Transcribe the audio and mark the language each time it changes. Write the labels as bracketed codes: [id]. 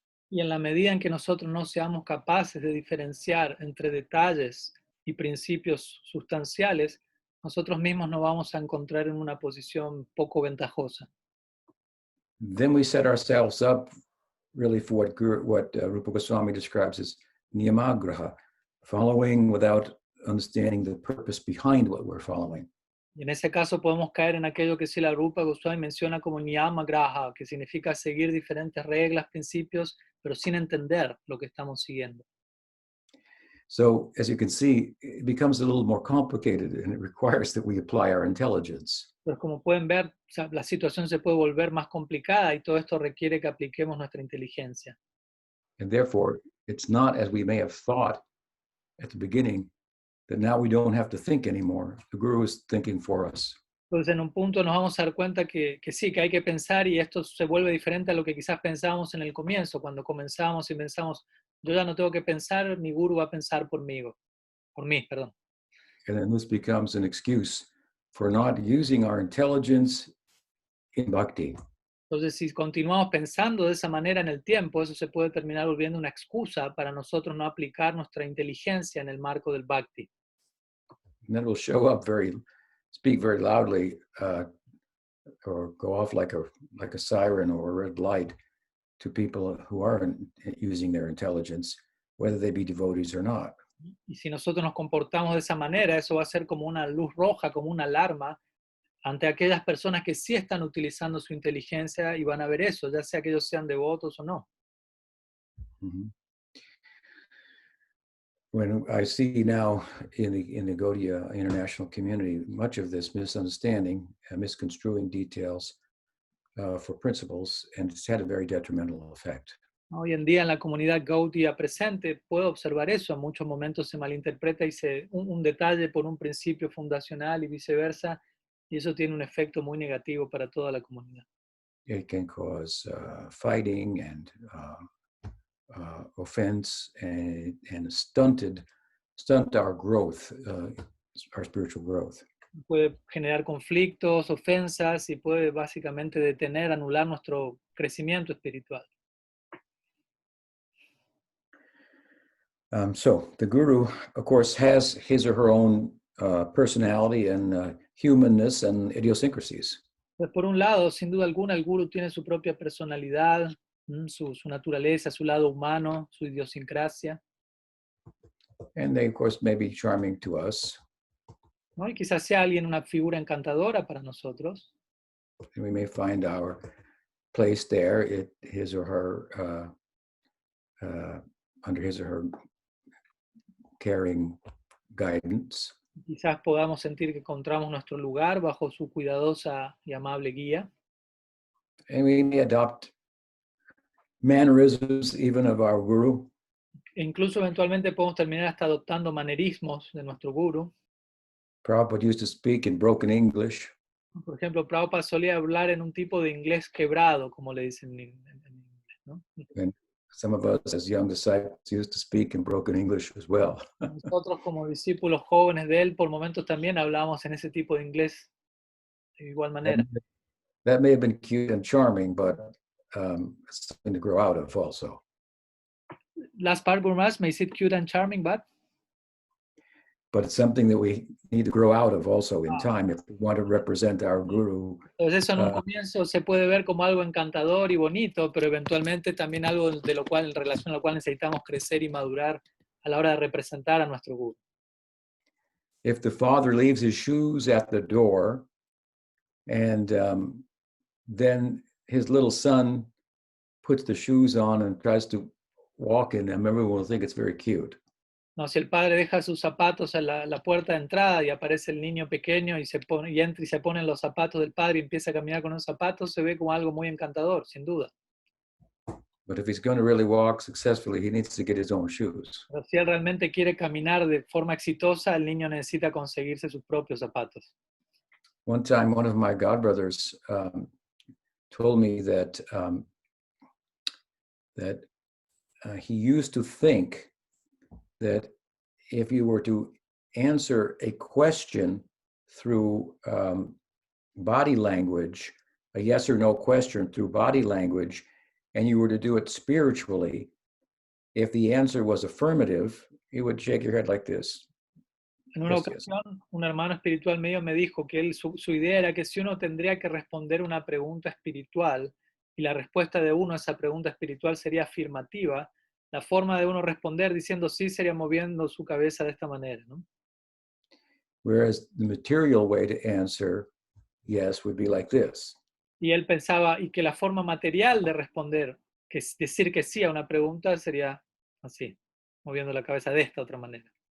[es] Y en la medida en que nosotros no seamos capaces de diferenciar entre detalles y principios sustanciales, nosotros mismos nos vamos a encontrar en una posición poco ventajosa. [en] Then we set ourselves up really for what Rupa Goswami describes as niyamagraha, following without understanding the purpose behind what we're following. [es] Y en ese caso podemos caer en aquello que Srila Rupa Goswami menciona como niyama graha, que significa seguir diferentes reglas, principios, pero sin entender lo que estamos siguiendo. [en] So as you can see, it becomes a little more complicated, and it requires that we apply our intelligence. [es] Pues como pueden ver, o sea, la situación se puede volver más complicada y todo esto requiere que apliquemos nuestra inteligencia. [en] And therefore, it's not as we may have thought at the beginning, that now we don't have to think anymore. The guru is thinking for us. [es] Entonces en un punto nos vamos a dar cuenta que sí, que hay que pensar, y esto se vuelve diferente a lo que quizás pensábamos en el comienzo, cuando comenzamos y pensamos, yo ya no tengo que pensar, mi guru va a pensar por mí, perdón. [en] And then this becomes an excuse for not using our intelligence in bhakti. [es] Entonces si continuamos pensando de esa manera en el tiempo, eso se puede terminar volviendo una excusa para nosotros no aplicar nuestra inteligencia en el marco del bhakti. [en] And then we'll show up speak very loudly, or go off like a siren or a red light to people who aren't using their intelligence, whether they be devotees or not. [es] Y si nosotros nos comportamos de esa manera, eso va a ser como una luz roja, como una alarma ante aquellas personas que sí están utilizando su inteligencia, y van a ver eso, ya sea que ellos sean devotos o no. Mm-hmm. [en] When I see now in the Gaudiya international community, much of this misunderstanding, misconstruing details for principles, and it's had a very detrimental effect. [es] Hoy en día en la comunidad Gaudiya presente puedo observar eso, en muchos momentos se malinterpreta y un detalle por un principio fundacional y viceversa, y eso tiene un efecto muy negativo para toda la comunidad. [en] It can cause fighting and offense, and stunt our growth, our spiritual growth. [es] Puede generar conflictos, ofensas, y puede básicamente detener, anular nuestro crecimiento espiritual. [en] So the guru, of course, has his or her own personality and humanness and idiosyncrasies. [es] Pues por un lado, sin duda alguna, el gurú tiene su propia personalidad, su naturaleza, su lado humano, su idiosincrasia. [en] And they, of course, may be charming to us. [es] ¿No? Y quizás sea alguien una figura encantadora para nosotros. [en] And we may find our place there, his or her, under his or her caring guidance. [es] Quizás podamos sentir que encontramos nuestro lugar bajo su cuidadosa y amable guía. [en] And we may adopt mannerisms even of our guru. [es] E incluso eventualmente podemos terminar hasta adoptando manerismos de nuestro guru. [en] Prabhupada used to speak in broken English. [es] Por ejemplo, Prabhupada solía hablar en un tipo de inglés quebrado, como le dicen en inglés, ¿no? [en] And some of us as young disciples used to speak in broken English as well. [es] Nosotros como discípulos jóvenes de él, por momentos también hablábamos en ese tipo de inglés de igual manera. [en] That may have been cute and charming, but it's something to grow out of also. Last part, Gurmas, may seem cute and charming, but It's something that we need to grow out of also in time if we want to represent our guru. [es] entonces eso en un comienzo se puede ver como algo encantador y bonito, pero eventualmente también algo de lo cual, en relación a lo cual necesitamos crecer y madurar a la hora de representar a nuestro guru. [en] If the father leaves his shoes at the door and then his little son puts the shoes on and tries to walk in them, everyone will think it's very cute. [es] No, si el padre deja sus zapatos a la puerta de entrada y aparece el niño pequeño y entra y se ponen los zapatos del padre y empieza a caminar con los zapatos, se ve como algo muy encantador, sin duda. [en] But if he's going to really walk successfully, he needs to get his own shoes. [es] Pero si él realmente quiere caminar de forma exitosa, el niño necesita conseguirse sus propios zapatos. [en] One time, one of my godbrothers told me that he used to think that if you were to answer a question through body language, a yes or no question through body language, and you were to do it spiritually, if the answer was affirmative, you would shake your head like this. [es] En una [en] Yes, yes. [es] ocasión, un hermano espiritual medio me dijo que su idea era que si uno tendría que responder una pregunta espiritual y la respuesta de uno a esa pregunta espiritual sería afirmativa, la forma de uno responder diciendo sí sería moviendo su cabeza de esta manera, ¿no? [en] Whereas the material way to answer yes would be like this. [es] Y él pensaba, y que la forma material de responder, que es decir que sí a una pregunta, sería así, moviendo la cabeza de esta otra manera.